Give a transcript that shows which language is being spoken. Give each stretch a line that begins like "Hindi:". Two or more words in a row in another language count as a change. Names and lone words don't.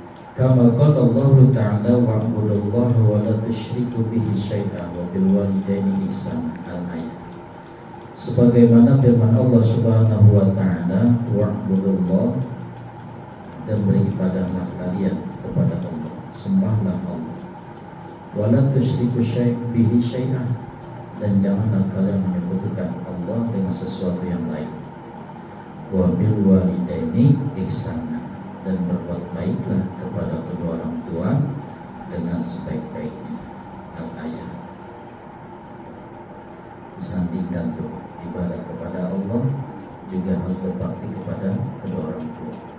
Arabic: كما قال الله تعالى واعبدوا الله ولا تشركوا به شيئا وبالوالدين إحسانا الآية.
Indonesian: Sebagaimana firman Allah
Arabic: سبحانه وتعالى,
Indonesian: wa'budullah, dan beribadahlah kalian kepada Allah, sembahlah Allah.
Arabic: ولا تشركوا به شيئا,
Indonesian: dan janganlah kalian menyekutukan Allah dengan sesuatu yang lain.
Arabic: وبالوالدين إحسانا,
Indonesian: dan berbuat baiklah kepada kedua orang tua dengan sebaik-baiknya.
Arabic: Al-ayat.
Indonesian: Disandingkan tuh ibadah kepada Allah juga harus berbakti kepada kedua orang tua.